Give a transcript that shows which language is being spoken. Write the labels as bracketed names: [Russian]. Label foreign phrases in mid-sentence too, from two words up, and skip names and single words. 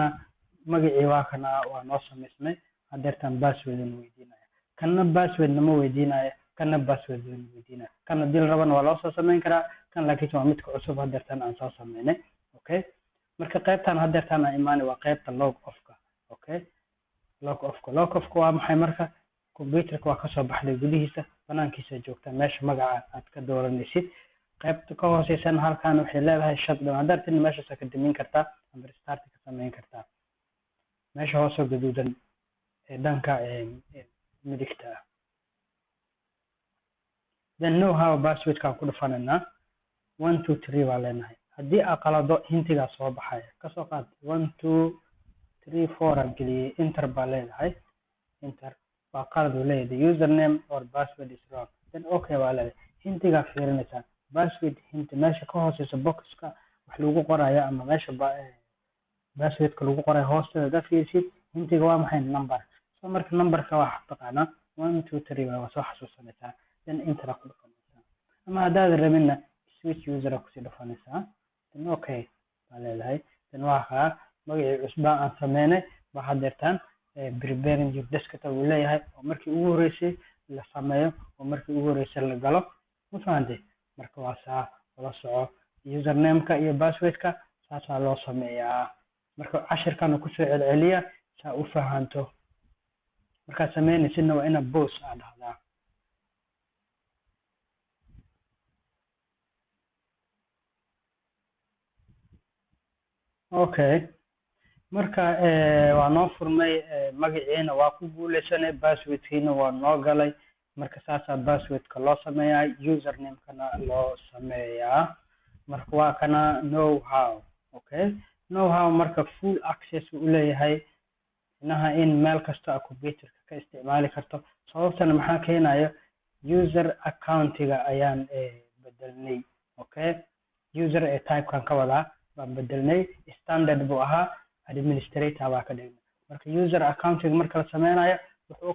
[Somali] magacii waa kana waa noo samaysmay hadeertaan password aan weydiinaya kana password nama weydiinaya kana password aan weydiinaya kana dil raban waa loo soo sameyn karaa kan laakiin waa midka cusub hadeertaan aan soo sameynay okay marka qaybtan hadeertaan aan imaanay waa qaybta [English] log off-ka [Somali] okay [English] log off-ka [Somali] waa maxay marka computerka waa kasoo baxday gudihiisa banaankiisa joogta meesha magaca aad ka dooranaysid qaybta ka hooseysan halkan waxay leedahay shutdown hadeertaan meeshaas ka dimin kartaa ama restart ka sameyn kartaa meesha hoosoo gaduudan ee dhanka midigta ah [English] then know how [Somali] passwordkaan ku dhufanayna 1 2 3 baa leenahay haddii aad qalado hintigaa soo baxaya kasoo qaad 1 2 3 4 aan geliyey enter baa leedahay enter waa qalad uu leeyahay [English] username or password is wrong then okay [Somali] baa leedahay hintigaa fiirinaysaa [English] password hint [Somali] meesha ka hooseysa boxka wax lagu qorayo ama meesha passwordka lagu qorayo hoosteeda da fiirsid hintiga waa maxay number so marka numberka waa taqaanaa 1 2 3 waa soo xasuusanaysaa [English] then enter [Somali] ku dhufanaysaa ama haddaad rabinna [English] switch user [Somali] kusii dhufanaysaa [English] then okay [Somali] baa leedahay then waa kaa magacii cusbaa aan sameynay baa hadeertaan [English] preparing your desktop [Somali] uu leeyahay oo markii ugu horeysay la sameeyo oo markii ugu horeysay la galo ma fahantay marka waa saa la soco username-ka iyo password-ka saasaa loo sameeyaa marka cashirkana kusoo celceliya saa u fahanto markaad sameynaysidna waa ina boss aad dhahdaa okay marka waa noo furmay magaciina waa ku guuleysanay passwordkiina waa noo galay marka saasaa passwordka loo sameeyaa usernamekana loo sameeyaa marka waa kana [English] know how okay know how [Somali] marka full access u leeyahay inaha in meel kasta aad computerka ka isticmaali karto sababtana maxaa keenayo [English] user accountiga [Somali] ayaan bedelnay okay [English] user type-kan [Somali] ka wadaa baan bedelnay standard buu ahaa administrator baa ka dhignay marka [English] user accountiga [Somali] marka la sameynayo wuxuu